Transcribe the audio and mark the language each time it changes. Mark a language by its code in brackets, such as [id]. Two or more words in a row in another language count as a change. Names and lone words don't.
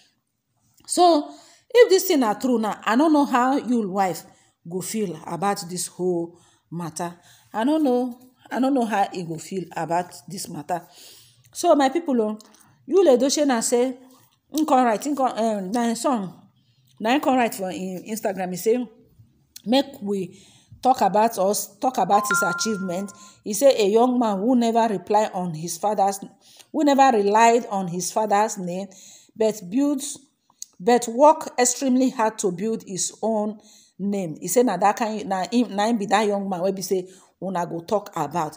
[pcm] So if this thing na true now, I don't know how Yul wife go feel about this whole matter. I don't know how he go feel about this matter. So my people, Yul Edochie na say na him son, na him come write for him Instagram. He say make we talk about his achievement. He say a young man who never relied on his father's name, but work extremely hard to build his own name. He say na him be that young man wey be say una go talk about.